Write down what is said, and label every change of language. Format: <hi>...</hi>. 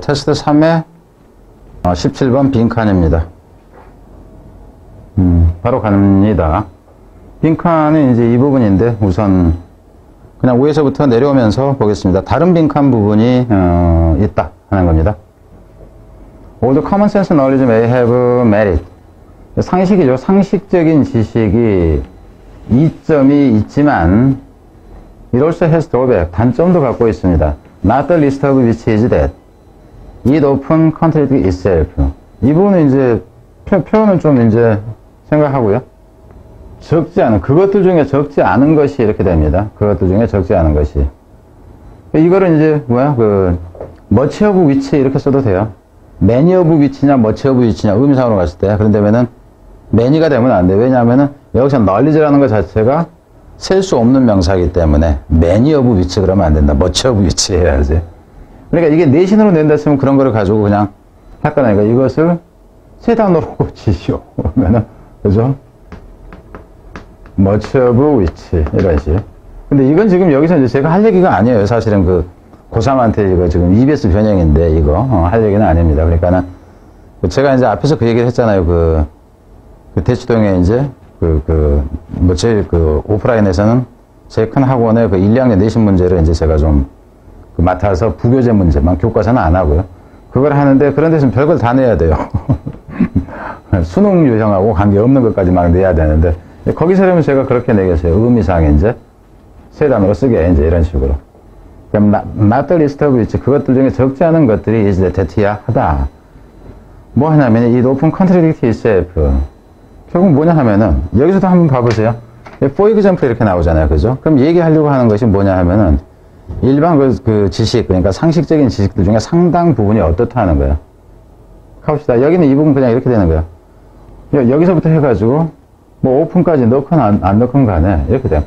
<ko>테스트 3의 17번 빈칸입니다. 바로 갑니다. 빈칸은 이제 이 부분인데 우선 그냥 위에서부터 내려오면서 보겠습니다. 다른 빈칸 부분이 있다 하는 겁니다.</ko> <en>All the common sense knowledge may have merit.</en> <ko>상식이죠. 상식적인 지식이 이점이 있지만</ko> <en>it also has drawback.</en> <ko>단점도 갖고 있습니다.</ko> <en>Not the least of which is that it often contradicts itself.</en> <ko>이 부분은 이제 표현을 좀 이제 생각하고요. 적지 않은, 그것들 중에 적지 않은 것이 이렇게 됩니다. 그것들 중에 적지 않은 것이. 이거를 이제 much of which 이렇게 써도 돼요. many of which냐 much of which냐 의미상으로 갔을 때. 그런다면은 many가 되면 안 돼요. 왜냐하면은 여기서 knowledge라는 것 자체가 셀 수 없는 명사이기 때문에 many of which 그러면 안 된다. much of which 해야지. 그러니까 이게 내신으로 낸다 했으면 그런 거를 가지고 그냥 할 거니까 이것을 세 단어로 고치시오. 그러면은 그죠? much of which 이런 식. 근데 이건 지금 여기서 이제 제가 할 얘기가 아니에요. 사실은 그 고3한테 이거 지금 EBS 변형인데 이거 할 얘기는 아닙니다. 그러니까는 제가 이제 앞에서 그 얘기를 했잖아요. 그 대치동에 이제 제일 오프라인에서는 제일 큰 학원의 1, 2학년 내신 문제를 이제 제가 좀 맡아서 부교재 문제만 교과서는 안 하고요. 그걸 하는데 그런 데서는 별걸 다 내야 돼요. 수능 유형하고 관계없는 것까지 막 내야 되는데 거기서라면 제가 그렇게 내겠어요. 의미상 이제 세 단어로 쓰게 이제 이런 식으로. 그럼</ko> <en>not the least of which</en> <ko>그것들 중에 적지 않은 것들이 is that이야 하다. 뭐 하냐면</ko> <en>it often contradicts itself.</en> <ko>결국 뭐냐 하면은 여기서도 한번 봐보세요.</ko> <en>for example</en> <ko>이렇게 나오잖아요. 그죠? 그럼 얘기하려고 하는 것이 뭐냐 하면은 일반 그 지식, 그러니까 상식적인 지식들 중에 상당 부분이 어떻다 하는 거예요. 가봅시다. 여기는 이 부분 그냥 이렇게 되는 거예요. 여기서부터 해가지고 뭐 오픈까지 넣건 안 넣건 간에 이렇게 돼요.</ko>